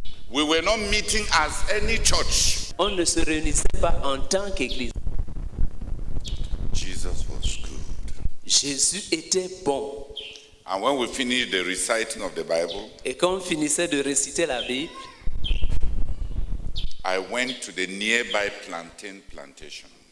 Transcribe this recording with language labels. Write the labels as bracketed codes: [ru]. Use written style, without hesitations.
[en] We were not meeting as any church. [fr] On ne se réunissait pas en tant qu'église. [en] Jesus was good. [fr] Jésus était bon. [en] And when we finished the reciting of the Bible, [fr] Et quand on finissait de réciter la Bible, [en] I went to the nearby plantain plantation.